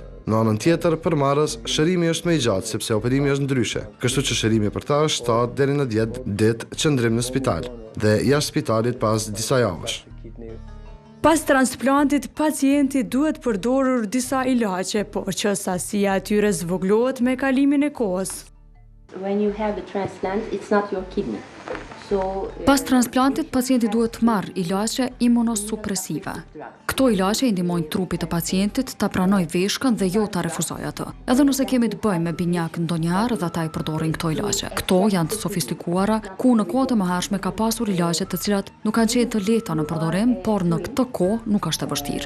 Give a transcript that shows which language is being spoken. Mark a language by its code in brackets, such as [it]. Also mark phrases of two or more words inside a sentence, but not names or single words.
[sq] Në anën tjetër, për marrës, shërimi është më i gjatë sepse operimi është ndryshe, kështu që shërimi për ta është 7 deri në 10 ditë qëndrim në spital dhe jashtë spitalit pas disa javësh. Pas transplantit, pacienti duhet përdorur disa ilaçe, por që sasia e tyre zvoglohet me kalimin e kohës. [en] When you have a transplant, it's not your kidney. [sq] Pas transplantit, pacienti duhet të marrë ilaçe imunosupresive. Këto ilaçe i ndihmojnë trupit të pacientit ta pranojë veshkën dhe jo ta refuzojë atë. Edhe nëse kemi të bëjmë me binjak ndonjëherë dhe ata i përdorin këto ilaçe. Këto janë të sofistikuara, ku në kohë të mëhershme ka pasur ilaçe të cilat nuk kanë qenë të lehta në përdorim, por në këtë kohë nuk është e vështirë.